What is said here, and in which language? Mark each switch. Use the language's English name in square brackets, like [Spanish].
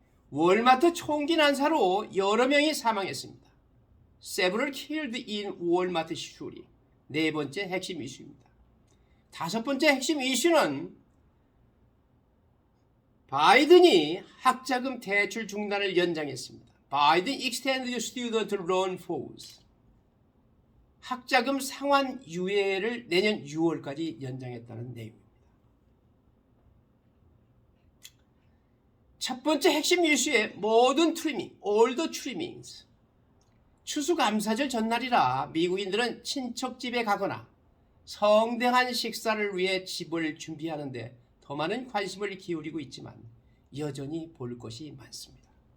[Korean] 월마트 총기 난사로 여러 명이 사망했습니다. [English] Several killed in Walmart shooting. [Korean] 네 번째 핵심 이슈입니다. 다섯 번째 핵심 이슈는 바이든이 학자금 대출 중단을 연장했습니다. [English] Biden extended student loan pause. [Korean] 학자금 상환 유예를 내년 6월까지 연장했다는 내용입니다. 첫 번째 핵심 이슈의 모든 트리밍, [English] all the trimmings. [Korean] 추수감사절 전날이라 미국인들은 친척 집에 가거나 성대한 식사를 위해 집을 준비하는데 더 많은 관심을 기울이고 있지만 여전히 볼 것이 많습니다.